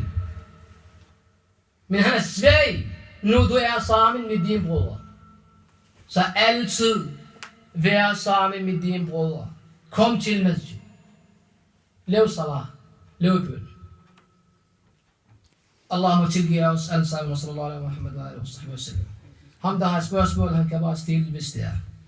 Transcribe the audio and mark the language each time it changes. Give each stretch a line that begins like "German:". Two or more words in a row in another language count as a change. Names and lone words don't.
Danish: Men han er svag, når du er sammen med din bror. Så altid vær sammen med din bror. Kom til masjid. Lav salat. Lav bøn. Allah må tilgive os alle sammen.
Arabic: صلى الله عليه وسلم.
Danish: Ham, der har spørgsmål, han kan bare stille, hvis det er.